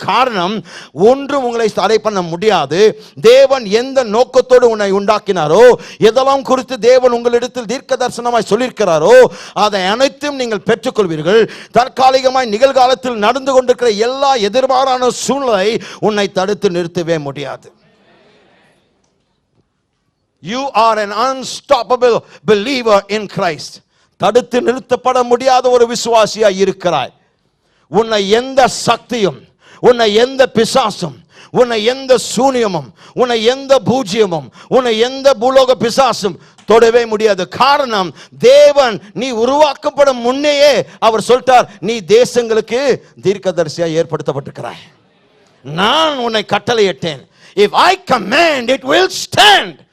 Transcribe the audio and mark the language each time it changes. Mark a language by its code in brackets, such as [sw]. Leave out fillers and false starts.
[ta] காரணம், ஒன்றும் உங்களை தடை பண்ண முடியாது. தேவன் எந்த நோக்கத்தோடு உன்னை உண்டாக்கினாரோ, எதெல்லாம் குறித்து தேவன் உங்களிடத்தில் தீர்க்க தரிசனமாய் சொல்லியிருக்கிறாரோ, அதை அனைத்தும் நீங்கள் பெற்றுக்கொள்வீர்கள். தற்காலிகமாய் நிகழ்காலத்தில் நடந்து கொண்டிருக்கிற எல்லா எதிர்மாறான சூழ்நிலை உன்னை தடுத்து நிறுத்தவே முடியாது. [en] You are an unstoppable believer in Christ. [ta] தடுத்து நிறுத்தப்பட முடியாத ஒரு விசுவாசியாய் இருக்கிறாய். உன்னை எந்த சக்தியும், உன்னை எந்த பிசாசும், உன்னை எந்த சூனியமும், உன்னை எந்த பூஜ்யமும், உன்னை எந்த பூலோக பிசாசும் தொடவே முடியாது. காரணம், தேவன் நீ உருவாக்கப்படும் முன்னையே அவர் சொல்லிட்டார், நீ தேசங்களுக்கு தீர்க்கதரிசியாய் ஏற்படுத்தப்பட்டிருக்கிறாய். நான் உன்னை கட்டளையிட்டேன். [en] If I command, it will stand.